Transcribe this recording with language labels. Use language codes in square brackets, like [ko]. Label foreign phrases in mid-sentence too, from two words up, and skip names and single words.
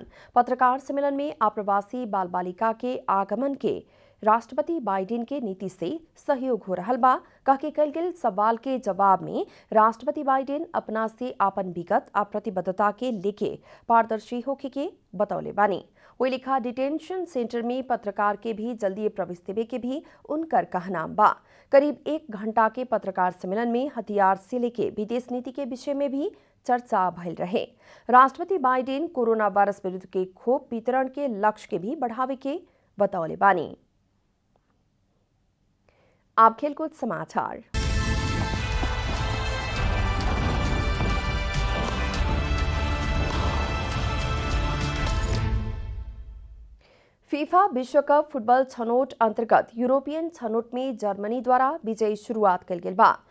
[bho] पत्रकार सम्मेलन में आप्रवासी बाल बालिका के आगमन के राष्ट्रपति बाइडेन के नीति से सहयोग हो रहल बा कह के कल गेल सवाल के जवाब में राष्ट्रपति बाइडेन अपना से आपन विगत आ प्रतिबद्धता के लेके पारदर्शी होके के बतौले बानी। वही लिखा [en] detention center [bho] में पत्रकार के भी जल्दी प्रवेश देवे के भी उनकर कहनाम बा। करीब 1 घंटा के पत्रकार सम्मेलन में हथियार से लेके विदेश नीति के विषय में भी चर्चा भइल रहे। राष्ट्रपति बाइडेन कोरोना वायरस विरुद्ध के खोप वितरण के लक्ष्य के भी बढ़ावे के बतौले बानी। आप खेलकूद समाचार। फीफा विश्व कप फुटबॉल छनौट अंतर्गत यूरोपियन छनौट में जर्मनी द्वारा विजयी शुरुआत कल गेल बा।